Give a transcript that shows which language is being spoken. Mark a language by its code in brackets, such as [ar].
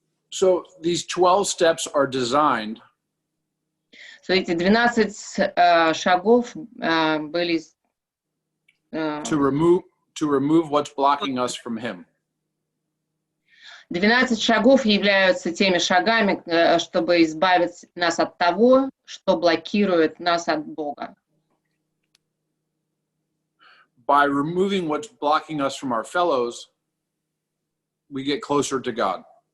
[en] So these 12 steps are designed [ru] Эти 12 шагов были... [en] to remove what's blocking us from Him. [ru] 12 шагов являются теми шагами, чтобы избавить нас от того, что блокирует нас от Бога. [en] By removing what's blocking us from our fellows, we get closer to God.